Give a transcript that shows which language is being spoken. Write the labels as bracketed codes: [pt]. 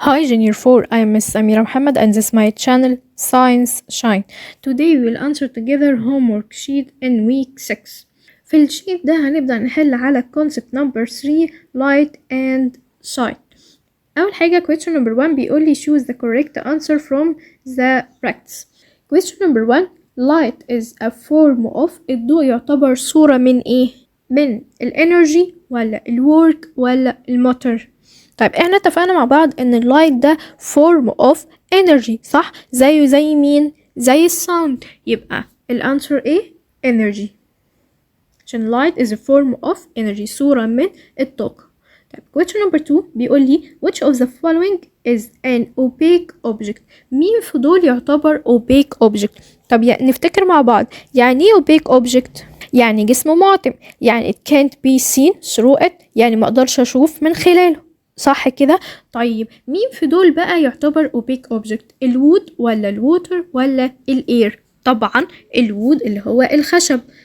[en] Hi Junior 4, I am Miss Amira Muhammad and this is my channel Science Shine. Today we will answer together homework sheet in week 6. [ar] في الشيت ده هنبدأ نحل على [en] concept number 3 light and sight. [ar] أول حاجة [en] question number 1 [ar] بيقول لي [en] choose the correct answer from the practice. Question number 1 light is a form of [ar] الضوء يعتبر صورة من إيه؟ من الانرجي ولا الورك ولا الموتور؟ طيب احنا اتفقنا مع بعض ان اللايت ده [en] form of energy [ar] صح؟ زي مين؟ زي الساوند. يبقى الانسر ايه؟ energy. [en] عشان light is a form of energy [ar] صورة من الطاقة. طيب [en] question number 2 [ar] بيقول لي [en] which of the following is an opaque object؟ [ar] مين في دول يعتبر opaque object؟ طب نفتكر مع بعض يعني ايه opaque object؟ يعني جسم معتم، يعني [en] it can't be seen through it، [ar] يعني ما اقدرش اشوف من خلاله، صح كده؟ طيب مين في دول بقى يعتبر opaque object؟ الوود ولا الووتر ولا الاير؟ طبعا الوود اللي هو الخشب،